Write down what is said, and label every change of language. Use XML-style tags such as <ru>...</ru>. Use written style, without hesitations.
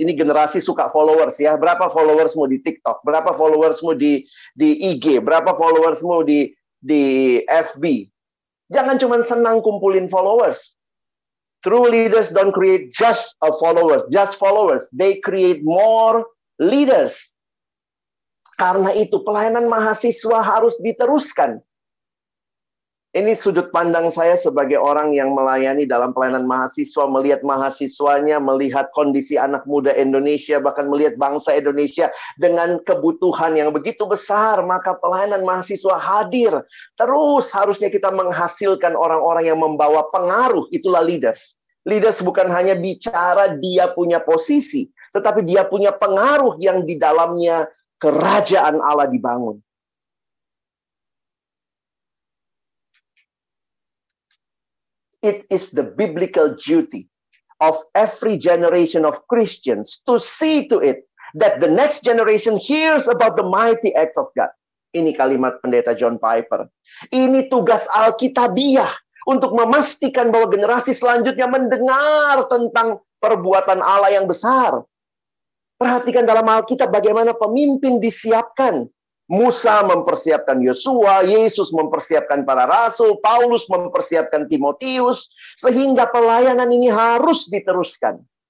<id>Ini generasi suka followers ya. Berapa followersmu di TikTok? Berapa followersmu di IG? Berapa followersmu di FB? Jangan cuma senang kumpulin followers.</id> <en>True leaders don't create just followers. They create more leaders.</en> <id>Karena itu pelayanan mahasiswa harus diteruskan. Ini sudut pandang saya sebagai orang yang melayani dalam pelayanan mahasiswa, melihat mahasiswanya, melihat kondisi anak muda Indonesia, bahkan melihat bangsa Indonesia dengan kebutuhan yang begitu besar, maka pelayanan mahasiswa hadir. Terus harusnya kita menghasilkan orang-orang yang membawa pengaruh, itulah leaders. Leaders bukan hanya bicara dia punya posisi, tetapi dia punya pengaruh yang di dalamnya kerajaan Allah dibangun.</id> <en>It is the biblical duty of every generation of Christians to see to it that the next generation hears about the mighty acts of God.</en> <id>Ini kalimat pendeta John Piper. Ini tugas Alkitabiah untuk memastikan bahwa generasi selanjutnya mendengar tentang perbuatan Allah yang besar. Perhatikan dalam Alkitab bagaimana pemimpin disiapkan. Musa mempersiapkan Yosua, Yesus mempersiapkan para rasul, Paulus mempersiapkan Timotius, sehingga pelayanan ini harus diteruskan.</id>